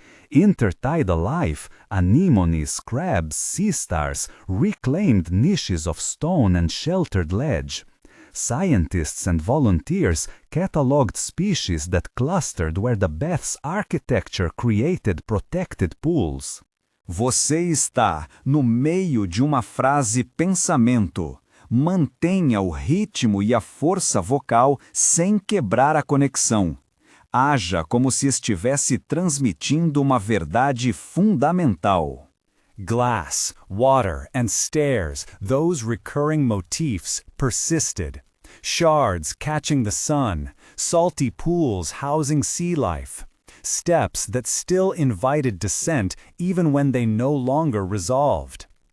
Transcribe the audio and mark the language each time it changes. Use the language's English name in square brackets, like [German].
[English] Intertidal life, anemones, crabs, sea stars, reclaimed niches of stone and sheltered ledge. Scientists and volunteers catalogued species that clustered where the bath's architecture created protected pools. [Portuguese] Você está no meio de uma frase pensamento. Mantenha o ritmo e a força vocal sem quebrar a conexão. Haja como se estivesse transmitindo uma verdade fundamental. [English] Glass, water, and stairs, those recurring motifs, persisted. Shards catching the sun, salty pools housing sea life. Steps that still invited descent even when they no longer resolved.